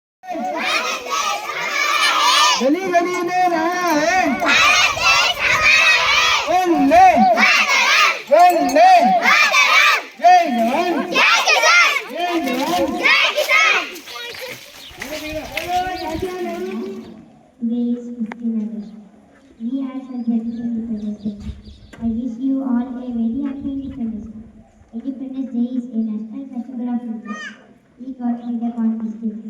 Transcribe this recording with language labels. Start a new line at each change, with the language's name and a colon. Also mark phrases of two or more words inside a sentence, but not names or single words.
Hindi: गली गली में रहा है वंदे वंदे जय जवान जय जवान जय किसान।
English: Today is 15 August. We are celebrating Independence Day. I wish you all a very happy Independence Day. Independence Day is a national festival of India. We got freedom on this day.